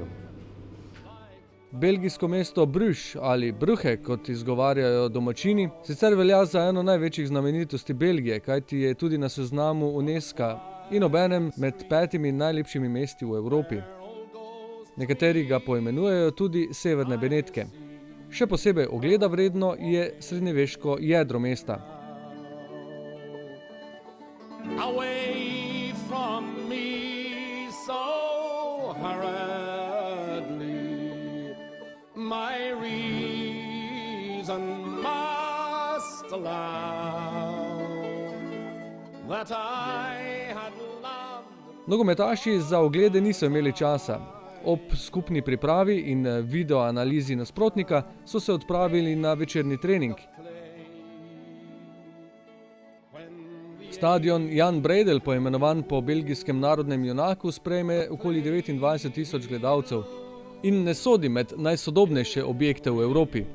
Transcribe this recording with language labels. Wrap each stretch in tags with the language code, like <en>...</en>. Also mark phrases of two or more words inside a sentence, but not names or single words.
<sl>Belgijsko mesto Bruges ali Brugge, kot izgovarjajo domačini, sicer velja za eno največjih znamenitosti Belgije, kajti je tudi na seznamu Unesca in obenem med 5 najlepšimi mesti v Evropi. Nekateri ga poimenujejo tudi Severne Benetke. Še posebej ogleda vredno je srednjeveško jedro mesta.</sl> <en>Away from me so hurriedly, my reason must allow that I had loved.</en> <sl>Nogometaši za oglede niso imeli časa. Ob skupni pripravi in videoanalizi nasprotnika so se odpravili na večerni trening. Stadion Jan Breidel, poimenovan po belgijskem narodnem junaku, sprejme okoli 29.000 gledalcev in ne sodi med najsodobnejše objekte v Evropi.</sl>